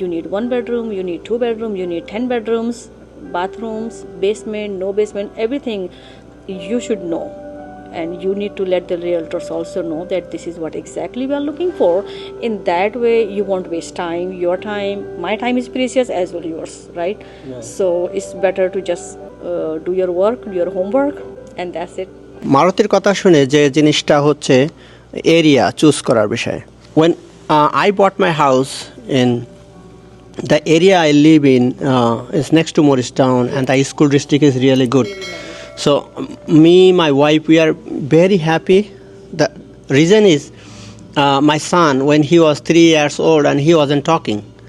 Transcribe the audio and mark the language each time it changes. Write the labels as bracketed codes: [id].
[en] You need 1 bedroom, you need 2 bedroom, you need 10 bedrooms, bathrooms, basement, no basement, everything you should know. And you need to let the realtors also know that this is what exactly we are looking for. In that way, you won't waste time, your time. My time is precious as well yours, right? So it's better to just do your work, do your homework, and that's it. [bn] মারুতির কথা শুনে যে জিনিসটা হচ্ছে area choose করার বিষয়। [en] When I bought my house in the area I live in is next to Morristown and the school district is really good. So me, my wife, we are very happy. The reason is my son, when he was 3 years old and he wasn't talking.